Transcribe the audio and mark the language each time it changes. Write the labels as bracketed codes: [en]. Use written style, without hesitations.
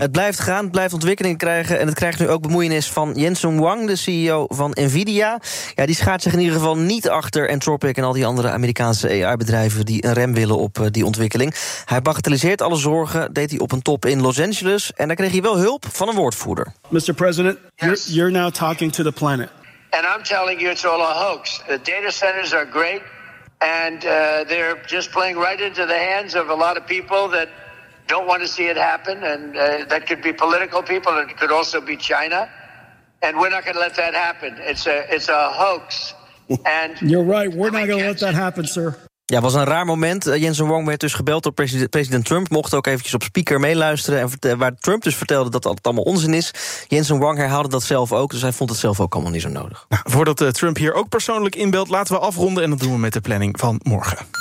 [nl] Het blijft gaan, het blijft ontwikkeling krijgen. En het krijgt nu ook bemoeienis van Jensen Huang, de CEO van NVIDIA. Ja, die schaart zich in ieder geval niet achter Anthropic en al die andere Amerikaanse AI-bedrijven die een rem willen op die ontwikkeling. Hij bagatelliseert alle zorgen, deed hij op een top in Los Angeles. En daar kreeg hij wel hulp van een woordvoerder. [en] Mr. President, you're now talking to the planet. And I'm telling you, it's all a hoax. The data centers are great, and they're just playing right into the hands of a lot of people that don't want to see it happen, and that could be political people, and it could also be China. And we're not going to let that happen. It's a hoax. And you're right. We're not going to let that happen, sir. [nl] Ja, het was een raar moment. Jensen Huang werd dus gebeld door president Trump. Mocht ook eventjes op speaker meeluisteren. Waar Trump dus vertelde dat het allemaal onzin is. Jensen Huang herhaalde dat zelf ook. Dus hij vond het zelf ook allemaal niet zo nodig. Nou, voordat Trump hier ook persoonlijk inbelt, laten we afronden. En dat doen we met de planning van morgen.